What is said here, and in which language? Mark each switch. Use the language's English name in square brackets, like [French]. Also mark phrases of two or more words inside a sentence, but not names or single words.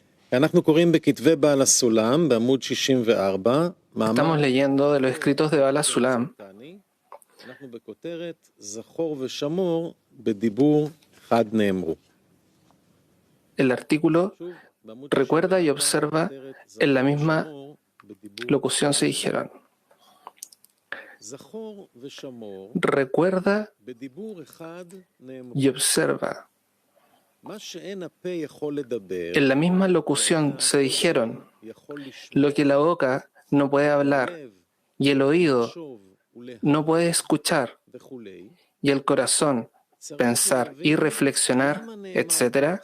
[Hebrew] אנחנו קוראים בכתבי בעל הסולם בעמוד 64, [Spanish] Estamos leyendo de los escritos de Bala Sulam. [Hebrew] אנחנו בכותרת זכור ושמור בדיבור חד נאמרו. [Spanish] El artículo recuerda y observa en la misma locución se dijeron. Recuerda y observa. En la misma locución se dijeron lo que la boca no puede hablar y el oído no puede escuchar y el corazón pensar y reflexionar, etc.